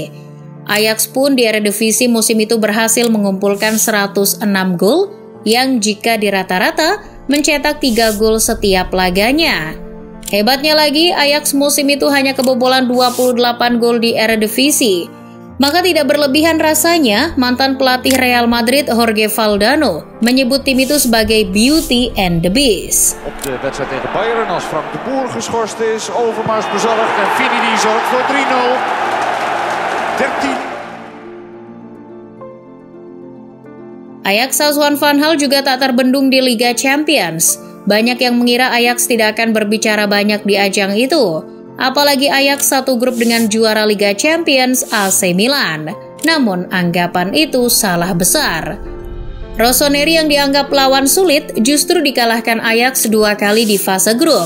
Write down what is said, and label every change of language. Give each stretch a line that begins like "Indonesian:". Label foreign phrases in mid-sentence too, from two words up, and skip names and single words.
Indonesian: Ajax pun di Eredivisie musim itu berhasil mengumpulkan 106 gol yang jika dirata-rata mencetak 3 gol setiap laganya. Hebatnya lagi, Ajax musim itu hanya kebobolan 28 gol di Eredivisie. Maka tidak berlebihan rasanya, mantan pelatih Real Madrid Jorge Valdano menyebut tim itu sebagai Beauty and the Beast.
Dutch: Op de wedstrijd tegen Bayern als Frank de Boer geschorst is, Overmars bezorgd en Vini die zorgt voor 3-0. 13.
Indonesian: Ajax asuhan Van Gaal juga tak terbendung di Liga Champions. Banyak yang mengira Ajax tidak akan berbicara banyak di ajang itu. Apalagi Ajax satu grup dengan juara Liga Champions AC Milan. Namun anggapan itu salah besar. Rossoneri yang dianggap lawan sulit justru dikalahkan Ajax 2 kali di fase grup.